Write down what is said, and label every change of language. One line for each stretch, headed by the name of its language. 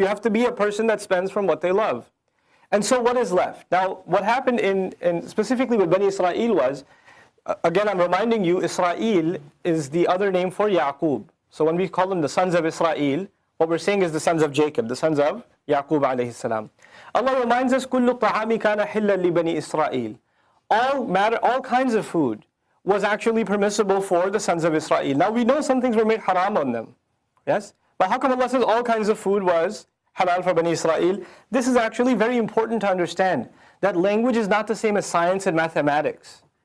English: You have to be a person that spends from what they love. And so what is left? Now, what happened in specifically with Bani Israel was, again, I'm reminding you, Israel is the other name for Yaqub. So when we call them the sons of Israel, what we're saying is the sons of Jacob, the sons of Yaqub alayhi salam. Allah reminds us,
Arabic: كُلُّ الطَّعَامِ كَانَ حِلًّا لِبَنِي إِسْرَائِيل.
English: All kinds of food was actually permissible for the sons of Israel. Now we know some things were made haram on them, yes? But how come Allah says all kinds of food was halal for Bani Israel? This is actually very important to understand, that language is not the same as science and mathematics.